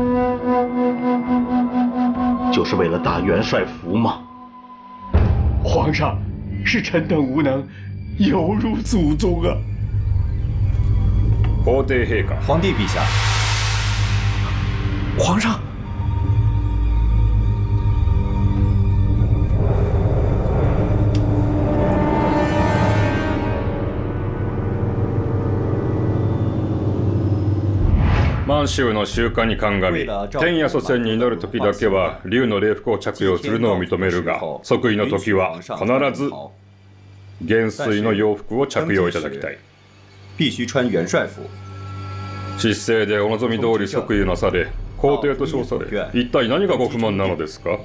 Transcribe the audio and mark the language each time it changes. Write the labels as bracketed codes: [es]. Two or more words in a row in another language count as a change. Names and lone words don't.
[zh] 就是为了大元帅府吗？皇上，是臣等无能，有辱祖宗啊！皇帝陛下，皇帝陛下，皇上。 [ja] 満州の習慣に鑑み、天や祖先に祈る時だけは竜の礼服を着用するのを認めるが、即位の時は必ず元帥の洋服を着用いただきたい。 [zh] 必須穿元帥服。 [ja] 失政でお望み通り即位なされ、皇帝と称され、一体何がご不満なのですか？